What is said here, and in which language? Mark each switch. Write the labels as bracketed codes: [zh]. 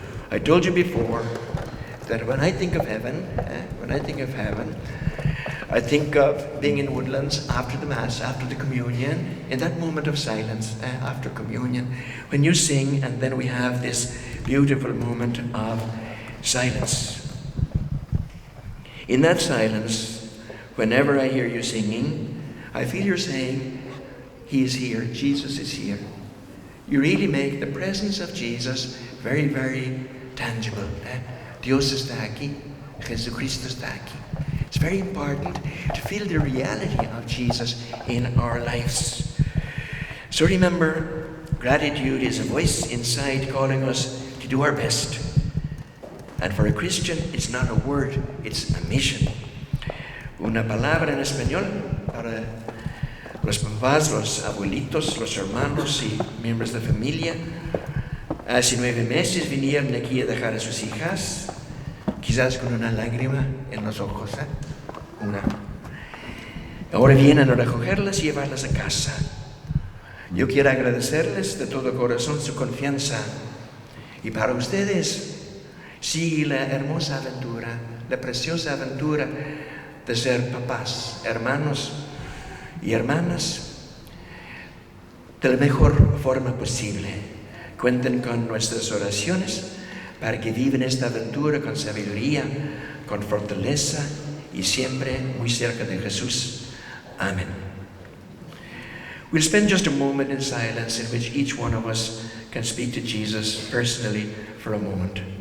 [en] I told you before that when I think of heaven, I think of being in Woodlands after the Mass, after the communion, in that moment of silence after communion, when you sing and then we have this beautiful moment of silence. In that silence, whenever I hear you singing, I feel you're saying, He is here, Jesus is here. You really make the presence of Jesus very, very tangible. [es] Dios está aquí, Jesucristo está aquí. [en] It's very important to feel the reality of Jesus in our lives. So remember, gratitude is a voice inside calling us to do our best. And for a Christian, it's not a word, it's a mission. [es] Una palabra en español para los papás, los abuelitos, los hermanos y miembros de familia. Hace 9 meses vinieron aquí a dejar a sus hijas, quizás con una lágrima en los ojos. Una. Ahora vienen a recogerlas y llevarlas a casa. Yo quiero agradecerles de todo corazón su confianza. Y para ustedes, sigue la hermosa aventura, la preciosa aventura de ser papás, hermanos y hermanas de la mejor forma posible. Cuenten con nuestras oraciones para que vivan esta aventura con sabiduría, con fortaleza y siempre muy cerca de Jesús. Amén. [en] We'll spend just a moment in silence in which each one of us can speak to Jesus personally for a moment.